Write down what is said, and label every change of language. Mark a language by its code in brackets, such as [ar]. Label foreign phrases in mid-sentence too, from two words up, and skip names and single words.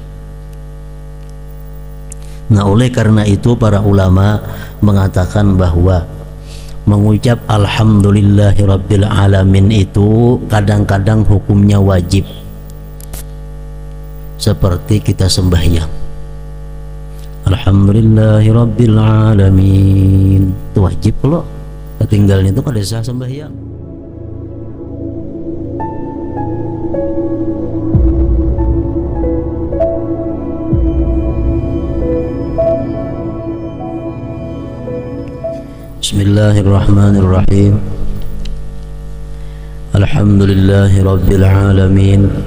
[bjn] Nah, oleh karena itu para ulama mengatakan bahwa mengucap [ar] الحمد لله رب العالمين [bjn] itu kadang-kadang hukumnya wajib, seperti kita sembahyang [ar] الحمد لله رب العالمين, [bjn] itu wajib. Kalau ketinggalan itu kada sah sembahyang. [ar] بسم الله الرحمن الرحيم. الحمد لله رب العالمين.